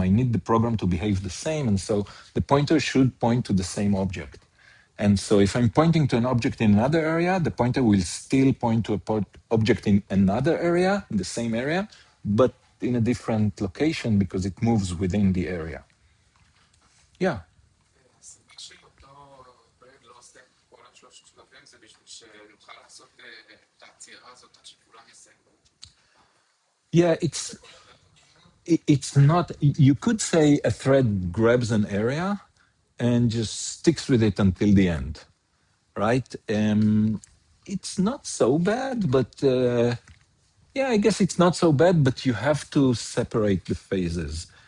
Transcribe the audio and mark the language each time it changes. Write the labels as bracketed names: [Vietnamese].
[English] I need the program to behave the same. And so the pointer should point to the same object. And so if I'm pointing to an object in another area, the pointer will still point to a object in another area, in the same area, but in a different location because it moves within the area. Yeah. [Hebrew] הסיבה שאותו פרק לא עושה כל השלוש שלבים זה בשביל שנוכל לעשות את העצירה הזאת עד שכולם יסיימו. [English] Yeah, it's not, you could say a thread grabs an area and just sticks with it until the end, right? It's not so bad, but yeah, I guess it's not so bad, but you have to separate the phases.